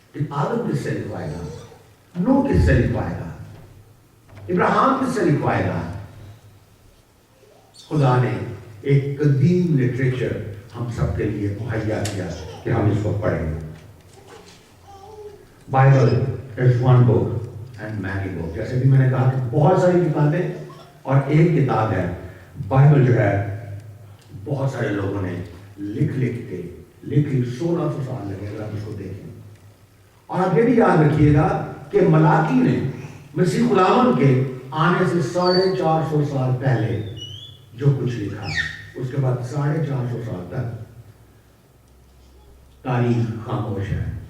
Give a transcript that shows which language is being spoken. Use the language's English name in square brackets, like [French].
[Urdu] آدم کس سے لکھوائے گا, نوح کس سے لکھوائے گا, ابراہیم کس سے لکھوائے گا. خدا نے ایک قدیم لٹریچر ہم سب کے لیے مہیا کیا کہ ہم اس کو پڑھیں. [English] Bible is one book and many books. [Urdu] جیسے بھی میں نے کہا کہ بہت ساری کتابیں اور ایک کتاب ہے. بائبل جو ہے بہت سارے لوگوں نے لکھ کے 1600 سال لگے اگر آپ اس کو دیکھیں. اور آپ یہ بھی یاد رکھیے گا کہ ملاکی نے مسیح غلامن کے آنے سے 450 سال پہلے جو کچھ لکھا, اس کے بعد 450 سال تک تاریخ خاموش ہے.